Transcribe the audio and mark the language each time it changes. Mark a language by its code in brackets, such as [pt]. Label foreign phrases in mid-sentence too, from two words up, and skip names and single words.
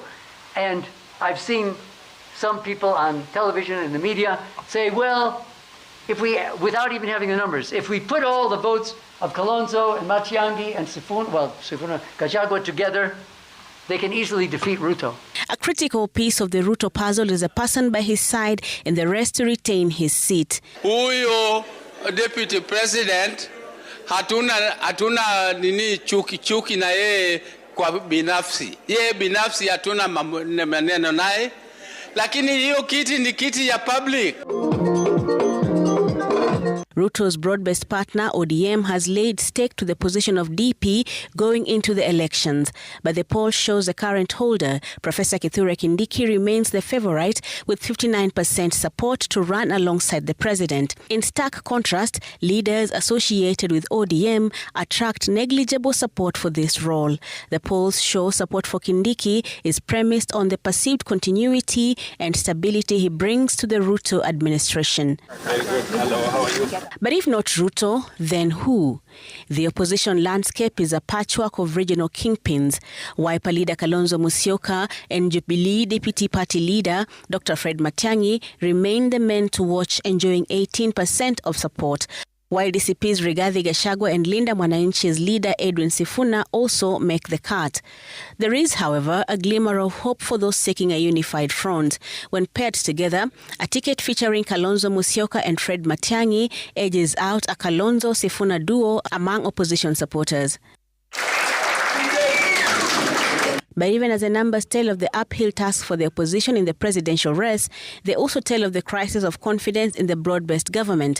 [en] And I've seen some people on television and the media say, well, if we, without even having the numbers, if we put all the votes of Kalonzo and Matiang'i and Sifuna, Gachagua together, they can easily defeat Ruto. A critical piece of the Ruto puzzle is a person by his side and the rest to retain his seat. [sw] Huyo [en] deputy president [sw] hatuna nini chuki na yeye kwa binafsi. Yeye binafsi hatuna maneno naye. Lakini hiyo kiti ni kiti ya public. [en] Ruto's broad-based partner, ODM, has laid stake to the position of DP going into the elections. But the poll shows the current holder, Professor Kithure Kindiki, remains the favorite with 59% support to run alongside the president. In stark contrast, leaders associated with ODM attract negligible support for this role. The polls show support for Kindiki is premised on the perceived continuity and stability he brings to the Ruto administration. Very good. Hello, how are you? But if not Ruto, then who? The opposition landscape is a patchwork of regional kingpins. Wiper leader Kalonzo Musyoka and Jubilee Deputy Party leader Dr. Fred Matiang'i remain the men to watch, enjoying 18% of support, while DCP's Rigathi Gachagua and Linda Mwananchi's leader Edwin Sifuna also make the cut. There is, however, a glimmer of hope for those seeking a unified front. When paired together, a ticket featuring Kalonzo Musyoka and Fred Matiang'i edges out a Kalonzo-Sifuna duo among opposition supporters. But even as the numbers tell of the uphill task for the opposition in the presidential race, they also tell of the crisis of confidence in the broad-based government.